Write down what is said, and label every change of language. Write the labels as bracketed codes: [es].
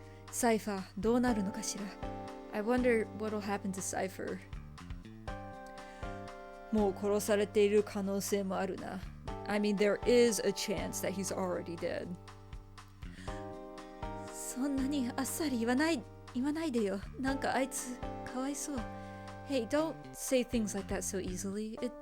[ja] Cypher, どうなるのかしら? [en] I wonder what'll happen to Cypher. [ja] もう殺されている可能性もあるな. [en] I mean, there is a chance that he's already dead. [ja] そんなにあっさり言わないでよ.なんかあいつかわいそう. [en] Hey, don't say things like that so easily.